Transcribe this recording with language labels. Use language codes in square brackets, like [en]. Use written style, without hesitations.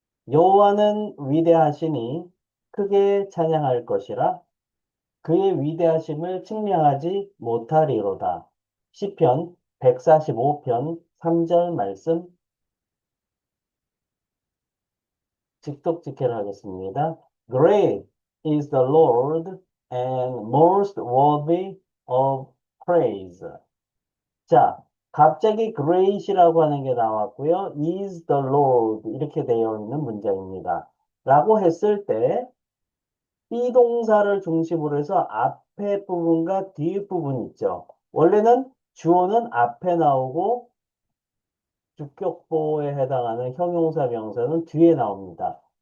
[ko] 여호와는 위대하시니 크게 찬양할 것이라 그의 위대하심을 측량하지 못하리로다. 시편 145편 3절 말씀 직독직해를 하겠습니다. [en] Great is the Lord and most worthy of praise. [ko] 자, 갑자기 great이라고 하는 게 나왔고요. [en] is the Lord [ko] 이렇게 되어 있는 문장입니다. 라고 했을 때 비동사를 중심으로 해서 앞에 부분과 뒤 부분 있죠. 원래는 주어는 앞에 나오고 주격보에 해당하는 형용사 명사는 뒤에 나옵니다.